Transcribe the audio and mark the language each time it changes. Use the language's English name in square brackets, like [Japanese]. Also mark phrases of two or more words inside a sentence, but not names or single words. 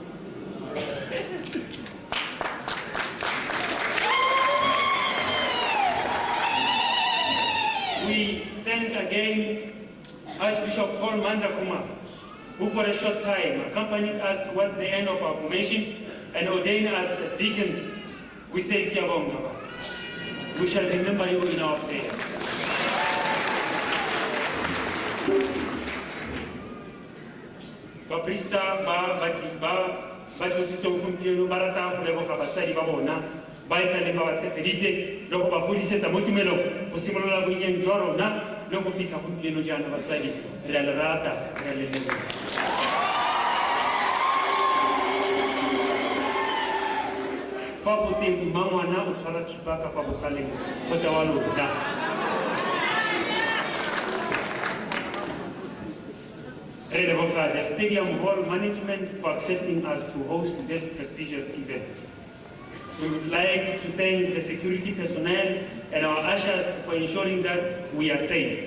[English] We thank again Archbishop Paul Mandakuma, who for a short time accompanied us towards the end of our formation and ordained us as deacons. We say Siyabonga. We shall remember you in our prayers. [Tswana] Baprista batlisitse gompieno ba rata go leboga basadi ba bona ba e sale ba ba tshepeditse le go ba godisetsa mo tumelong go simolola bonnyeng jwa rona le go fitlha gompieno jaana batsadi re a le rata re a le leboga. Fa go teng mmangwana o tshwara thipa ka fa bogaleng go tewa lona. [English] The Stadium Hall Management for accepting us to host this prestigious event. We would like to thank the security personnel and our ushers for ensuring that we are safe.